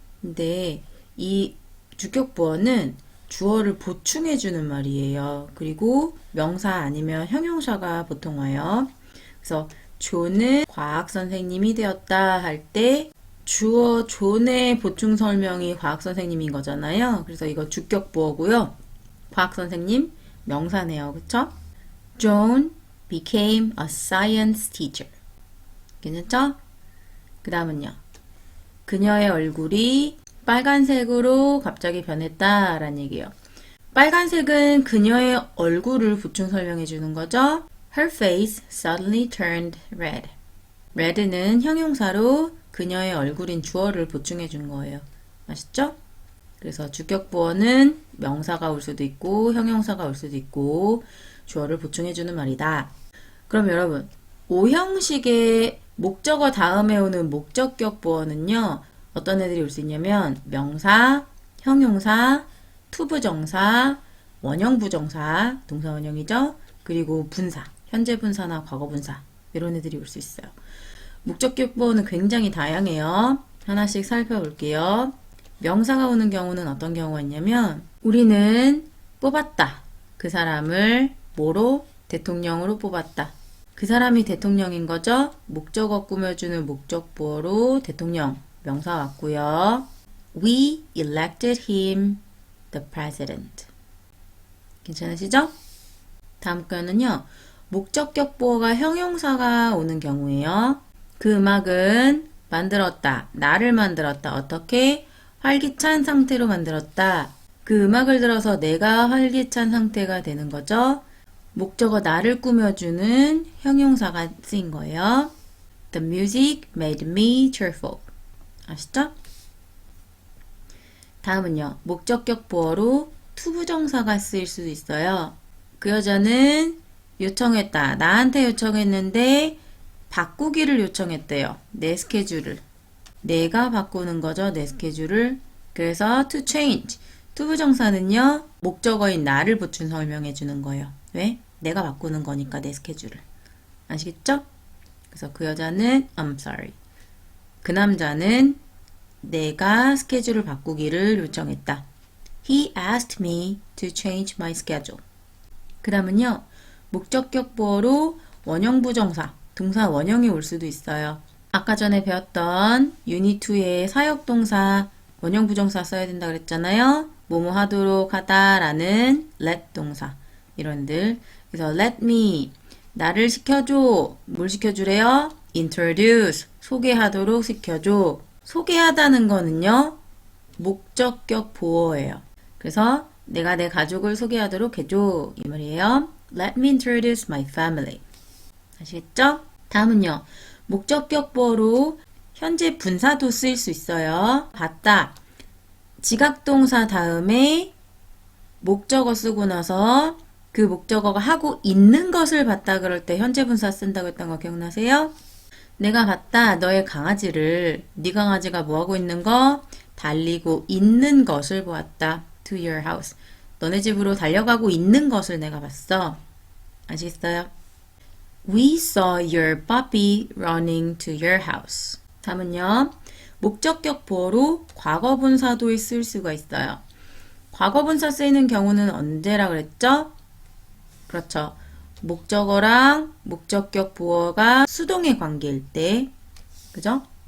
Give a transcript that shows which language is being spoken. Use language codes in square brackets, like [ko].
[ko] 근데 이 주격 보어는 주어를 보충해 주는 말이에요. 그리고 명사 아니면 형용사가 보통 와요. 그래서 존은 과학 선생님이 되었다 할 때 주어 존의 보충 설명이 과학 선생님인 거잖아요. 그래서 이거 주격 보어고요. 과학 선생님 명사네요. 그쵸? [en] John became a science teacher. [ko] 괜찮죠? 그 다음은요. 그녀의 얼굴이 빨간색으로 갑자기 변했다 라는 얘기예요. 빨간색은 그녀의 얼굴을 보충 설명해 주는 거죠. [en] Her face suddenly turned red. [ko] red는 형용사로 그녀의 얼굴인 주어를 보충해 준 거예요. 아시죠? 그래서 주격 보어는 명사가 올 수도 있고 형용사가 올 수도 있고 주어를 보충해 주는 말이다. 그럼 여러분 O 형식의 목적어 다음에 오는 목적격 보어는요. 어떤 애들이 올 수 있냐면 명사, 형용사, 투부정사, 원형부정사, 동사 원형이죠. 그리고 분사, 현재 분사나 과거 분사 이런 애들이 올 수 있어요. 목적격 보어는 굉장히 다양해요. 하나씩 살펴볼게요. 명사가 오는 경우는 어떤 경우가 있냐면 우리는 뽑았다. 그 사람을 뭐로? 대통령으로 뽑았다. 그 사람이 대통령인 거죠. 목적어 꾸며주는 목적 보어로 대통령 명사 왔고요. [en] We elected him the president. [ko] 괜찮으시죠? 다음 거는요. 목적격 보어가 형용사가 오는 경우예요. 그 음악은 만들었다. 나를 만들었다. 어떻게? 활기찬 상태로 만들었다. 그 음악을 들어서 내가 활기찬 상태가 되는 거죠. 목적어 나를 꾸며주는 형용사가 쓰인 거예요. [en] The music made me cheerful. [ko] 아시죠? 다음은요. 목적격 보어로 투부정사가 쓰일 수도 있어요. 그 여자는 요청했다. 나한테 요청했는데 바꾸기를 요청했대요. 내 스케줄을. 내가 바꾸는 거죠. 내 스케줄을. 그래서 to change. 투부정사는요. 목적어인 나를 보충 설명해 주는 거예요. 왜? 내가 바꾸는 거니까 내 스케줄을. 아시겠죠? 그래서 그 여자는 [en] I'm sorry. [ko] 그 남자는 내가 스케줄을 바꾸기를 요청했다. [en] He asked me to change my schedule. [ko] 그 다음은요. 목적격 보어로 원형부정사, 동사 원형이 올 수도 있어요. 아까 전에 배웠던 유닛 2의 사역동사 원형부정사 써야 된다 그랬잖아요. 뭐뭐 하도록 하다 라는 let 동사 이런들. 그래서 [en] let me [ko] 나를 시켜줘. 뭘 시켜주래요? introduce 소개하도록 시켜줘. 소개하다는 거는요. 목적격 보어예요. 그래서 내가 내 가족을 소개하도록 해줘 이 말이에요. [en] Let me introduce my family. [ko] 아시겠죠? 다음은요. 목적격 보어로 현재 분사도 쓰일 수 있어요. 봤다. 지각동사 다음에 목적어 쓰고 나서 그 목적어가 하고 있는 것을 봤다 그럴 때 현재 분사 쓴다고 했던 거 기억나세요? 내가 봤다. 너의 강아지를. 네 강아지가 뭐하고 있는 거? 달리고 있는 것을 보았다. [en] To your house. [ko] 너네 집으로 달려가고 있는 것을 내가 봤어. 아시겠어요? [en] We saw your puppy running to your house. [ko] 다음은요. 목적격 보어로 과거분사도 쓸 수가 있어요. 과거분사 쓰이는 경우는 언제라 그랬죠? 그렇죠. 목적어랑 목적격 보어가 수동의 관계일 때. 그죠?